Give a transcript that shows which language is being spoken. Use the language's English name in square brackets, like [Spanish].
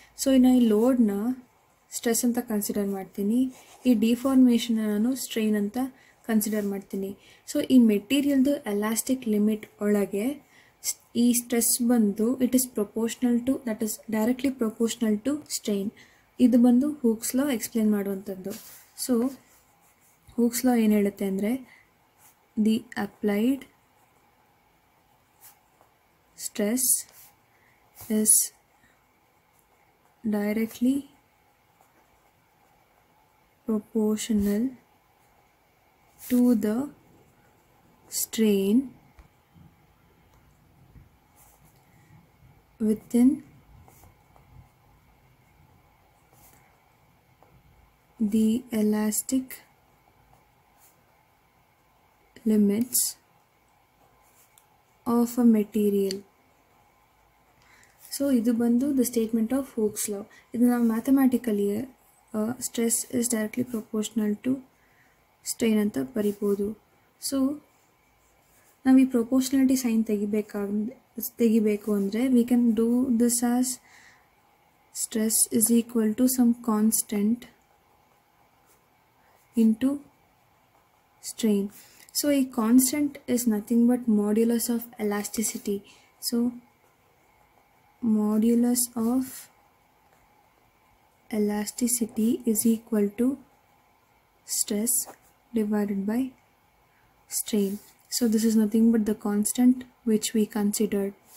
[Kannada] So ಇನ್ನು ಈ ಲೋಡ್ನ ಸ್ಟ್ರೆಸ್ ಅಂತ ಕನ್ಸಿಡರ್ ಮಾಡ್ತೀನಿ, ಈ ಡಿಫಾರ್ಮೇಷನ್ನ ನಾನು ಸ್ಟ್ರೈನ್ ಅಂತ ಕನ್ಸಿಡರ್ ಮಾಡ್ತೀನಿ. [English] so [Kannada] ಈ ಮೆಟೀರಿಯಲ್ದು ಎಲಾಸ್ಟಿಕ್ ಲಿಮಿಟ್ ಒಳಗೆ ಈ ಸ್ಟ್ರೆಸ್ ಬಂದು [English] It is proportional to, that is directly proportional to strain. [Kannada] ಇದು ಬಂದು ಹೂಕ್ಸ್ ಲಾ ಎಕ್ಸ್ಪ್ಲೇನ್ ಮಾಡುವಂಥದ್ದು. [English] so Hooke's law [Kannada] ಏನು ಹೇಳುತ್ತೆ ಅಂದರೆ, [English] The applied stress is directly proportional to the strain within the elastic limits of a material. So [Kannada] ಇದು ಬಂದು [English] The statement of Hooke's law. [Kannada] ಇದು ನಾವು [English] mathematically stress is directly proportional to strain [Kannada] ಅಂತ ಬರಿಬೋದು. [English] so [Kannada] ನಾವು ಈ ಪ್ರೊಪೋರ್ಷ್ನಾಲಿಟಿ ಸೈನ್ ತೆಗಿಬೇಕು ಅಂದರೆ [English] We can do this as stress is equal to some constant into strain. So ಈ constant is nothing but modulus of elasticity. So modulus of elasticity is equal to stress divided by strain. So this is nothing but the constant which we considered.